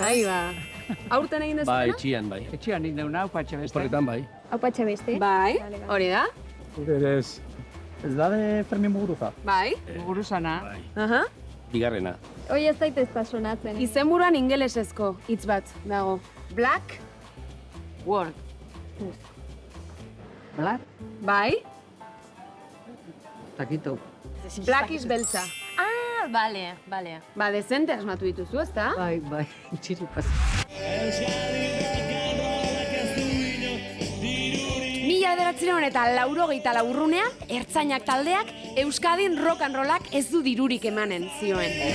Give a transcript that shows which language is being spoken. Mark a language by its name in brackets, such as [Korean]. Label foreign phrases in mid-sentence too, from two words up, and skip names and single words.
[Basque] ahi ba. Aurten egin dezuna? Bai, txian, bai. Etxean indeuna, haupa etxebeste. Horretan, bai. Haupa beste. Bai, hori da. Ez. Ez da de Fermin Muguruza? Bai. Muguruzana. Aha. Bigarrena. Hoi ez daitez da sonatzen. Izenburuan ingelesezko hitz bat dago. Black. Word. Black? Bai. Takito. [English] Black is beltza. [Basque] Ah, bale. Ba, dezente asmatu dituzu, ezta? Bai, txiripaz. Mila 1984 urrunean, ertzainak taldeak Euskadin [English] rock and rollak [Basque] ez du dirurik emanen zioen.